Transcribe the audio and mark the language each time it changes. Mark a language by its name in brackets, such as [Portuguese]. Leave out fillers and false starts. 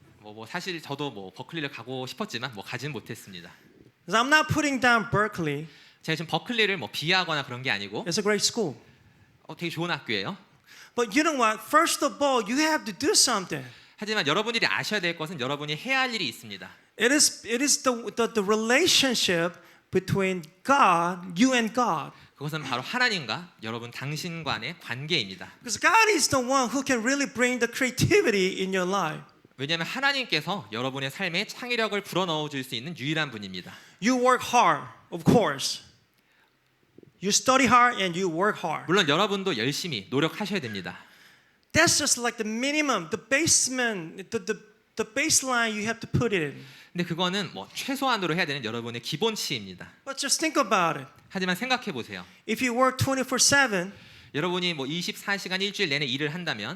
[Korean] 뭐 사실 저도 뭐 버클리를 가고 싶었지만 뭐 가진 못했습니다. [English] So I'm not putting down Berkeley. [Korean] 제가 지금 버클리를 뭐 비하하거나 그런 게 아니고 [English] It's a great school. [Korean] 되게 좋은 학교예요. [English] But you know what? First of all, you have to do something. [Korean] 하지만 여러분들이 아셔야 될 것은 여러분이 해야 할 일이 있습니다. [English] It is the relationship between God, you and God. [Korean] 그것은 바로 하나님과 여러분 당신 간의 관계입니다. [English] Because God is the one who can really bring the creativity in your life. [Korean] 왜냐하면 하나님께서 여러분의 삶에 창의력을 불어넣어 줄 수 있는 유일한 분입니다. [English] You work hard, of course. You study hard and you work hard. [Korean] 물론 여러분도 열심히 노력하셔야 됩니다. [English] That's just like the minimum, the basement, the baseline you have to put it in. [Korean] 근데 그거는 뭐 최소한으로 해야 되는 여러분의 기본치입니다. [English] But just think about it. [Korean] 하지만 생각해 보세요. [English] If you work 24/7, [Korean] 여러분이 뭐 24시간 일주일 내내 일을 한다면